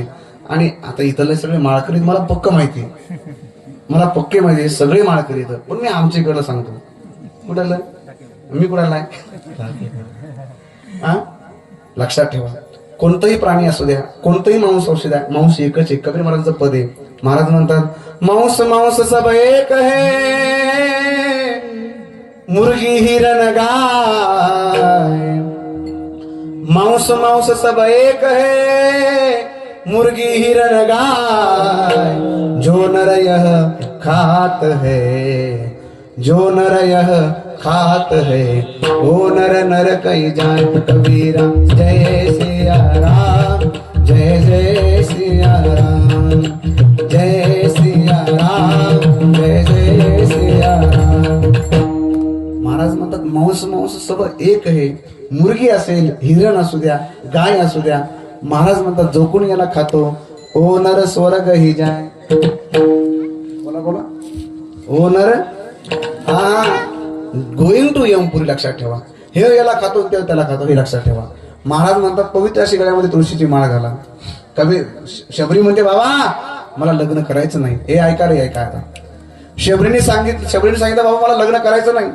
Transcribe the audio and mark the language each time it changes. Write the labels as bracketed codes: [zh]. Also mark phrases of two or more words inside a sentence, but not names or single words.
[mr] आणि आता इथले सगळे माळकरी मला पक्क माहिती, मला पक्के माहिती आहे सगळे माळकरी इथं. पण मी आमच्याकडलं सांगतो. कुठलं मी कुणाला हा लक्षात ठेवा. कोणतंही प्राणी असू द्या, कोणतंही मांस असू द्या, मांस एकच आहे. कबीर महाराजांचं पद आहे. महाराज म्हणतात [hi] मांस मांस सब एक है, मुर्गी हिरण गाय. मांस मांस सब एक है, मुर्गी हिरण गाय. जो नर यह खात है, जो नर यह खात है, वो नर नर कई जाए. कबीरा जय सिया राम, जय जय सिया राम, जय सिया राम, जय जय सिया राम. [mr] महाराज म्हणतात मांस मांस [hi] सब एक [mr] आहे. मुर्गी असेल, हिरण असू द्या, गाय असू द्या. महाराज म्हणतात जो कोणी याला खातो [hi] ओ नर स्वर्ग ही जाय. [mr] बोला बोला ओ नर हा [en] going to [mr] यमपुरी. लक्षात ठेवा. हे याला खातो ते त्याला खातो हे लक्षात ठेवा. महाराज म्हणतात पवित्र अशी गळ्यामध्ये तुळशीची माळ घाला. कबीर शबरी म्हणते बाबा मला लग्न करायचं नाही. हे ऐका रे ऐका. आता शबरीने सांगितलं बाबा मला लग्न करायचं नाही.